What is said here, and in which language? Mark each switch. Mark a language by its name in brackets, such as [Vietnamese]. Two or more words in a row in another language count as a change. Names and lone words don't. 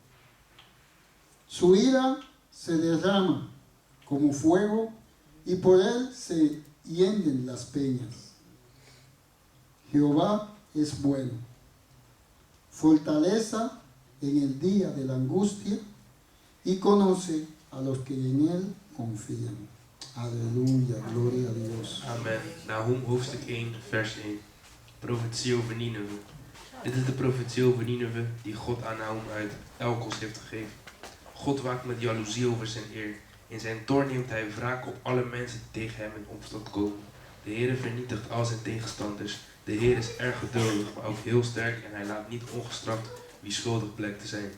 [Spanish] Su ira se derrama como fuego y por él se hienden las peñas. Jehová es bueno, fortaleza en el día de la angustia y conoce a los que en él confían. Aleluya, gloria a Dios. [Dutch] Amen. Nahum hoofdstuk 1 vers 1. Profetie over Nineve. Dit is de profetie over Nineve die God aan Nahum uit Elkos heeft gegeven. God waakt met jaloezie over zijn eer. In zijn toorn neemt hij wraak op alle mensen die tegen hem in opstand komen. De Heere vernietigt al zijn tegenstanders. De Heer is erg geduldig, maar ook heel sterk en hij laat niet ongestraft wie schuldig blijkt te zijn.